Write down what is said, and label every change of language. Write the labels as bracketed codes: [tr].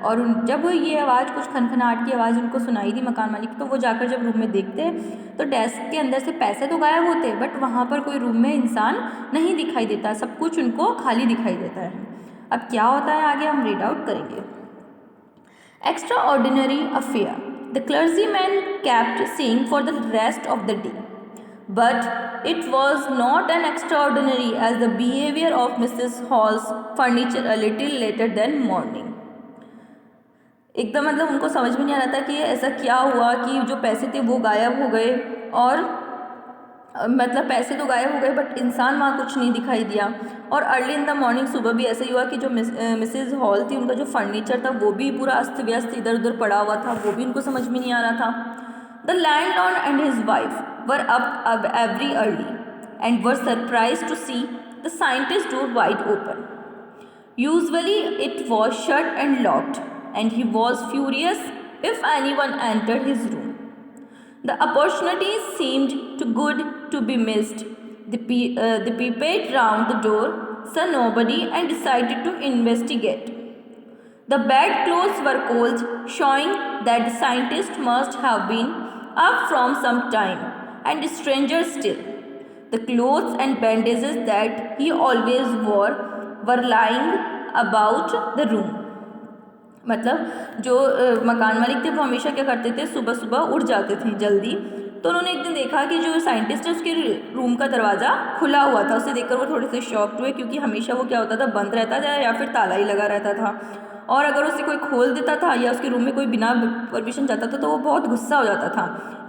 [hi] और जब ये आवाज़, कुछ खनखनाहट की आवाज़ उनको सुनाई दी मकान मालिक, तो वो जाकर जब रूम में देखते तो डेस्क के अंदर से पैसे तो गायब होते, बट वहाँ पर कोई रूम में इंसान नहीं दिखाई देता, सब कुछ उनको खाली दिखाई देता है। अब क्या होता है आगे हम रीड आउट करेंगे। [en] Extraordinary affair. The clergyman kept seeing for the rest of the day. But it was not an extraordinary as the behavior of Mrs. Hall's furniture a little later than morning. [hi] एकदम मतलब उनको समझ में नहीं आ रहा था कि ऐसा क्या हुआ कि जो पैसे थे वो गायब हो गए, और मतलब पैसे तो गायब हो गए बट इंसान वहाँ कुछ नहीं दिखाई दिया। और [en] early in the morning, [hi] सुबह भी ऐसा ही हुआ कि जो मिसेज हॉल थी उनका जो फर्नीचर था वो भी पूरा अस्त व्यस्त इधर उधर पड़ा हुआ था, वो भी उनको समझ में नहीं आ रहा था। [en] The landlord and his wife were up every early and were surprise to see the scientist door wide open. Usually it was shut and locked, and he was furious if anyone entered his room. The opportunity seemed too good to be missed. They peeped round the door, saw nobody, and decided to investigate. The bedclothes were cold, showing that the scientist must have been up from some time, and stranger still, the clothes and bandages that he always wore were lying about the room. [hi] मतलब जो मकान मालिक थे वो हमेशा क्या करते थे, सुबह सुबह उठ जाते थे जल्दी। तो उन्होंने एक दिन देखा कि जो साइंटिस्ट है उसके रूम का दरवाज़ा खुला हुआ था। उसे देखकर वो थोड़े से शॉक्ड हुए, क्योंकि हमेशा वो क्या होता था, बंद रहता था या फिर ताला ही लगा रहता था। और अगर उसे कोई खोल देता था या उसके रूम में कोई बिना परमिशन जाता था तो वो बहुत गुस्सा हो जाता था।